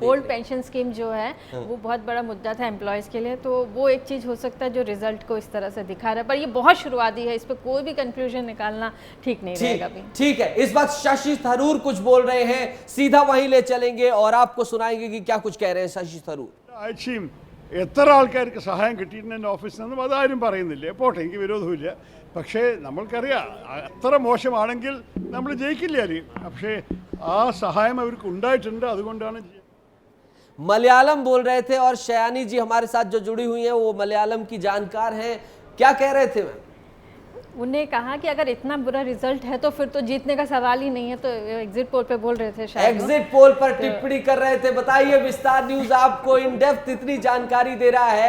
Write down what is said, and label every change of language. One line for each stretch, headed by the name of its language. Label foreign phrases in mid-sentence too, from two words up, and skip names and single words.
English: old pension scheme
Hindi: जो है वो बहुत बड़ा मुद्दा था एम्प्लॉयज के लिए, तो वो एक चीज़ हो सकता है जो रिजल्ट को इस तरह से दिखा रहा है। पर ये बहुत शुरुआती है, इस पर कोई भी कंक्लूजन निकालना ठीक नहीं रहेगा। ठीक है, इस बात शशि थरूर कुछ बोल रहे हैं, सीधा वहीं ले चलेंगे और आपको सुनाएंगे कि क्या कुछ कह रहे हैं शशि थरूर।
Malayalam: എത്ര ആൾക്കാർക്ക് സഹായം കിട്ടിയിട്ടുണ്ട് എൻ്റെ ഓഫീസിൽ നിന്നും അതാരും പറയുന്നില്ല. പോട്ടെ, എനിക്ക് വിരോധമില്ല. പക്ഷേ നമ്മൾക്കറിയാം അത്ര മോശമാണെങ്കിൽ നമ്മൾ ജയിക്കില്ല. പക്ഷേ ആ സഹായം അവർക്ക് ഉണ്ടായിട്ടുണ്ട്, അതുകൊണ്ടാണ്।
Hindi: मलयालम बोल रहे थे और शयानी जी हमारे साथ जो जुड़ी हुई हैं वो मलयालम की जानकार हैं। क्या कह रहे थे मैम? उन्हें कहा कि अगर इतना बुरा रिजल्ट है तो फिर तो जीतने का सवाल ही नहीं है। तो
English: exit poll
Hindi: पे बोल रहे थे शायद,
English: exit poll
Hindi: पर टिप्पणी कर रहे थे। बताइए, विस्तार न्यूज आपको
English: in depth
Hindi: इतनी जानकारी दे रहा है।